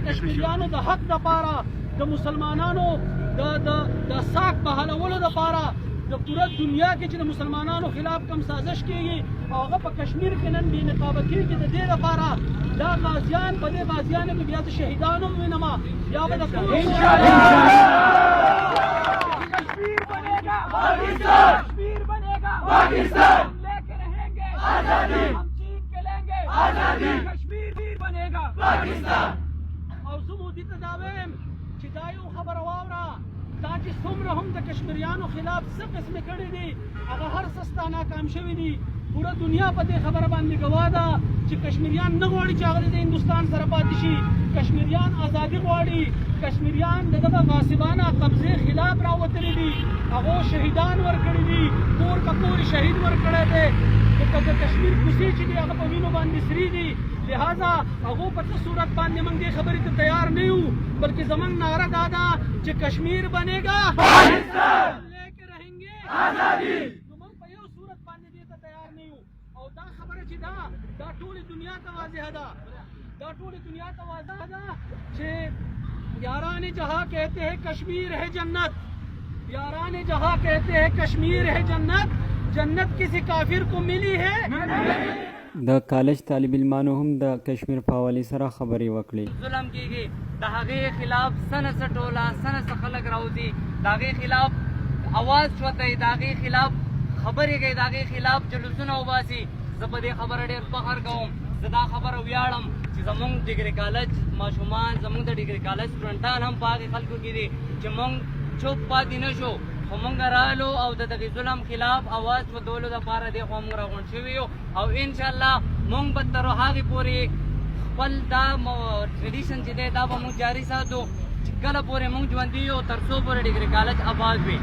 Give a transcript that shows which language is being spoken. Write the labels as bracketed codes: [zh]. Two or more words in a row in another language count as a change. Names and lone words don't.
[ps] کشمیریانو د حق دپاره د مسلمانانو د ساک په حلولو دپاره د پوره دنیا کې چې د مسلمانانو خلاف کم سازش کېږي او هغه په کشمیر کې نن بې نقابه کېږي د دې دپاره دا غازیان په دې غازیانو کې بیا د شهیدانو وینمه بیا به د [ur] کشمیر بنےگا پاکستان کشمیر بنےگا پاکستان لے کے رہیں گے آزادی ہم جیت کے لیں گے آزادی کشمیر ویر بنےگا پاکستان. [ps] او زه مودي ته دا وایم چې دا یو خبره واوره دا چې څومره هم د کشمیریانو خلاف څه قسمې کړي دي هغه هر څه ستا ناکام شوي دي. پوره دنیا په دې خبره باندې ګواه ده چې کشمیریان نه غواړي چې هغه د هندوستان سره پاتې شي. کشمیریان ازادي غواړي کشمیریان د دغه غاصبانه قبضې خلاف راوتلي دي هغو شهیدان ورکړي دي کور په کور شهید ورکړی دی د کشمیر کوڅې چې دي هغه په وینو باندې سري دي لہذا هغو په څه صورت باندې موږ دې خبرې ته تیار نه یو بلکې زموږ نعره دا ده چې [ur] کشمیر بنےگا پاکستان لے کے رہیں گے آزادی [ps] نو موږ په یو صورت باندې دې ته تیار نه یو او دا خبره چې دا ټولې دنیا ته واضحه ده دا ټولې دنیا ته واضحه ده چې [ur] یاران جہاں کہتے ہیں کشمیر ہے جنت یاران جہاں کہتے ہیں کشمیر ہے جنت جنت کسی کافر کو ملی ہے. [ps] د کالج طالب علمانو هم د کشمیر په حوالې سره خبرې وکړې. ظلم کېږي د هغې خلاف سنه څه ټوله سنه څه خلک راوځي د هغې خلاف اواز چوتئ د هغې خلاف خبرې کوي د هغې خلاف جلوسونه وباسي. زه په دې خبره ډېر فخر کوم زه دا خبره ویاړم چې زموږ ډیګري کالج ماشومان زموږ د ډیګري کالج سټوډنټان هم په هغې خلکو کې دي چې موږ چوپ پاتې نه شو خو مونږ رالو او د دغې ظلم خلاف اواز چوتولو دپاره دې خوا مونږ راغونډ شوي یو او انشاءالله مونږ به تر هغې پورې خپل دا ټریډیشن چې دی دا به مونږ جاري ساتو چې کله پورې مونږ ژوندي یو تر څو پورې ډګري کالج آباد وي.